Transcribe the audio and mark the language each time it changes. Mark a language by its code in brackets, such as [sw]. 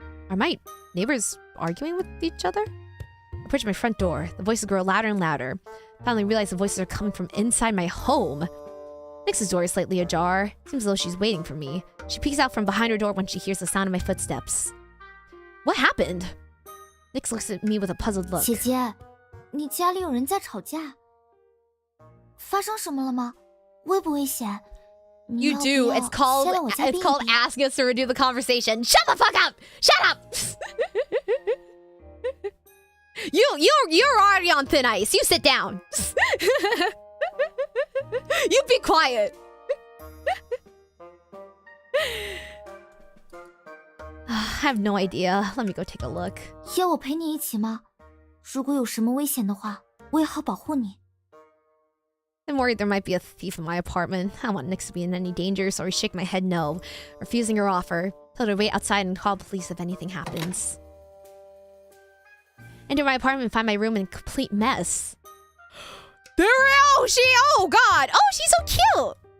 [en] Are my neighbors arguing with each other? I approach my front door. The voices grow louder and louder. Finally realize the voices are coming from inside my home. Nix's door is slightly ajar. Seems as though she's waiting for me. She peeks out from behind her door when she hears the sound of my footsteps. What happened? Nix looks at me with a puzzled look. [zh] 姐姐，你家里有人在吵架，发生什么了吗？危不危险？ [en] You do. It's called asking us to redo the conversation. Shut the fuck up! Shut up! You're already on thin ice. You sit down. You be quiet. I have no idea. Let me go take a look. [zh] 要我陪你一起吗？如果有什么危险的话，我也好保护你。 [en] I'm worried there might be a thief in my apartment. I don't want Nix to be in any danger, so I shake my head no, refusing her offer. Tell her to wait outside and call the police if anything happens. Enter my apartment and find my room in a complete mess. Oh god! Oh, she's so cute!